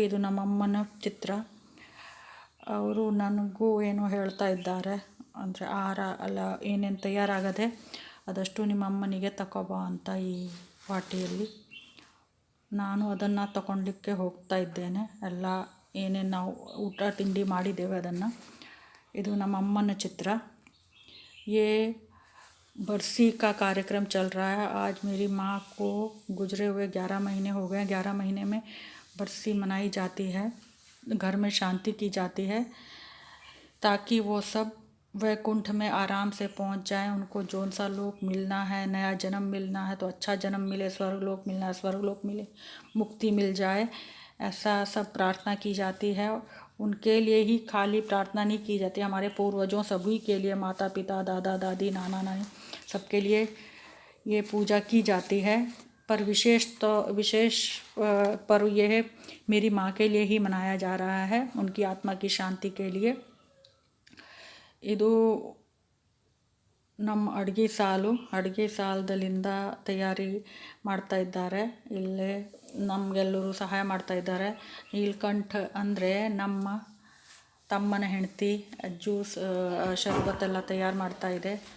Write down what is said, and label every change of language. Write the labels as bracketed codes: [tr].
[kn] ಇದು ನಮ್ಮಮ್ಮನ ಚಿತ್ರ. ಅವರು ನನಗೂ ಏನೋ ಹೇಳ್ತಾ ಇದ್ದಾರೆ, ಅಂದರೆ ಆಹಾರ ಎಲ್ಲ ಏನೇನು ತಯಾರಾಗದೆ ಅದಷ್ಟು ನಿಮ್ಮ ಅಮ್ಮನಿಗೆ ತಗೊಬಾ ಅಂತ ಈ ವಾಟಿಯಲ್ಲಿ. ನಾನು ಅದನ್ನು ತಗೊಳ್ಲಿಕ್ಕೆ ಹೋಗ್ತಾ ಇದ್ದೇನೆ. ಎಲ್ಲ ಏನೇನು ನಾವು ಊಟ ತಿಂಡಿ ಮಾಡಿದ್ದೇವೆ ಅದನ್ನು. ಇದು ನಮ್ಮ ಅಮ್ಮನ ಚಿತ್ರ. [hi] ये बरसी का कार्यक्रम चल रहा है. आज मेरी माँ को गुजरे हुए 11 महीने हो गए. 11 महीने में बरसी मनाई जाती है, घर में शांति की जाती है ताकि वो सब वैकुंठ में आराम से पहुंच जाएं. उनको जौन सा लोक मिलना है, नया जन्म मिलना है तो अच्छा जन्म मिले, स्वर्गलोक मिलना है स्वर्गलोक मिले, मुक्ति मिल जाए, ऐसा सब प्रार्थना की जाती है. उनके लिए ही खाली प्रार्थना नहीं की जाती, हमारे पूर्वजों सभी के लिए, माता पिता दादा दादी नाना नानी सबके लिए ये पूजा की जाती है. पर विशेष पर्व यह मेरी माँ के लिए ही मनाया जा रहा है, उनकी आत्मा की शांति के लिए. [kn] ಇದು ನಮ್ಮ ಅಡುಗೆ ಸಾಲದಲ್ಲಿಂದ ತಯಾರಿ ಮಾಡ್ತಾ ಇದ್ದಾರೆ. ಇಲ್ಲೇ ನಮಗೆಲ್ಲರೂ ಸಹಾಯ ಮಾಡ್ತಾ ಇದ್ದಾರೆ. ನೀಲ್ಕಂಠ ಅಂದರೆ ನಮ್ಮ ತಮ್ಮನ ಹೆಂಡತಿ. ಜ್ಯೂಸ್ ಶರ್ಬತ್ತೆಲ್ಲ ತಯಾರು ಮಾಡ್ತಾ ಇದೆ.